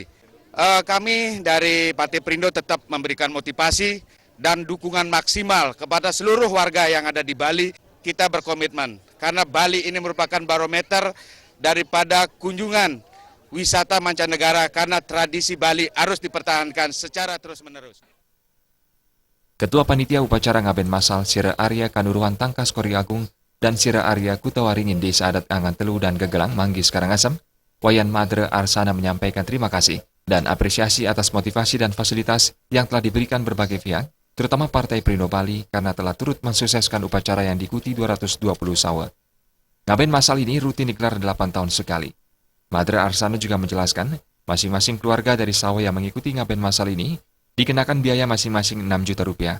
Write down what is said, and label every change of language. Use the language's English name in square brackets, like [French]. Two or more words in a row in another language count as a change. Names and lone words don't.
[Indonesian] Kami dari Partai Perindo tetap memberikan motivasi dan dukungan maksimal kepada seluruh warga yang ada di Bali. Kita berkomitmen karena Bali ini merupakan barometer daripada kunjungan wisata mancanegara karena tradisi Bali harus dipertahankan secara terus-menerus. Ketua Panitia Upacara Ngaben Masal Sira Arya Kanuruhan Tangkas Kori Agung dan Sira Arya Kutawaringin Desa Adat Angan Telu dan Gegelang Manggis Karangasem, Wayan Madre Arsana menyampaikan terima kasih dan apresiasi atas motivasi dan fasilitas yang telah diberikan berbagai pihak, terutama Partai Perindo Bali karena telah turut mensukseskan upacara yang diikuti 220 sawa. Ngaben Masal ini rutin digelar 8 tahun sekali. Madre Arsana juga menjelaskan, masing-masing keluarga dari sawa yang mengikuti Ngaben Masal ini dikenakan biaya masing-masing 6 juta rupiah.